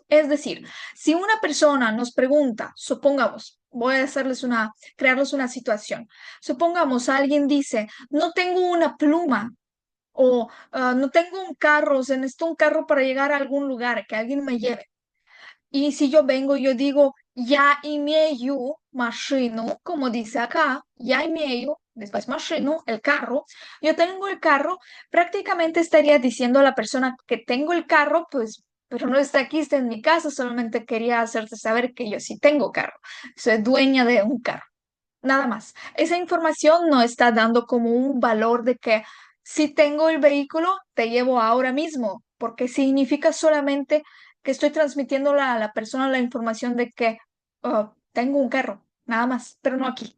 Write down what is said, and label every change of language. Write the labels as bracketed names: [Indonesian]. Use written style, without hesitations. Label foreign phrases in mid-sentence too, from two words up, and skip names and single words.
[Spanish] Es decir, si una persona nos pregunta, supongamos, voy a crearles una situación. Supongamos, alguien dice, no tengo una pluma o no tengo un carro, o sea, necesito un carro para llegar a algún lugar, que alguien me lleve. Y si yo vengo, yo digo, [Russian] я имею машину, [Spanish] como dice acá, [Russian] я имею, [Spanish] después машину, el carro. Yo tengo el carro, prácticamente estaría diciendo a la persona que tengo el carro, pues, pero no está aquí, está en mi casa, solamente quería hacerte saber que yo sí tengo carro, soy dueña de un carro. Nada más. Esa información no está dando como un valor de que si tengo el vehículo, te llevo ahora mismo, porque significa solamente que estoy transmitiendo a la persona la información de que tengo un carro, nada más, pero no aquí.